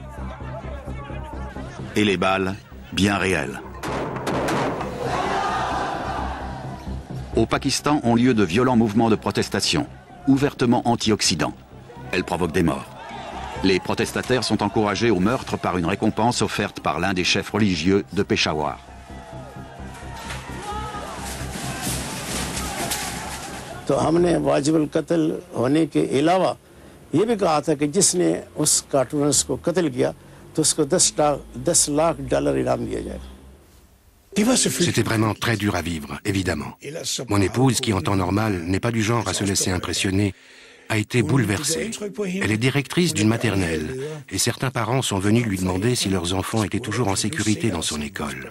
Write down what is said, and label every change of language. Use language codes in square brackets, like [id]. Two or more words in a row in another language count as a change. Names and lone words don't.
[fr] Et les balles, bien réelles. Au Pakistan ont lieu de violents mouvements de protestation, ouvertement anti-Occident. Elles provoquent des morts. Les protestataires sont encouragés au meurtre par une récompense offerte par l'un des chefs religieux de Peshawar. [ur] تو ہم نے واجب القتل ہونے کے علاوہ یہ بھی کہا تھا کہ جس نے اس کارٹونسٹ کو قتل کیا تو اس کو 10 لاکھ ڈالر انعام دیا جائے گا. [fr] C'était vraiment très dur à vivre, évidemment. Mon épouse, qui en temps normal n'est pas du genre à se laisser impressionner, a été bouleversée. Elle est directrice d'une maternelle et certains parents sont venus lui demander si leurs enfants étaient toujours en sécurité dans son école.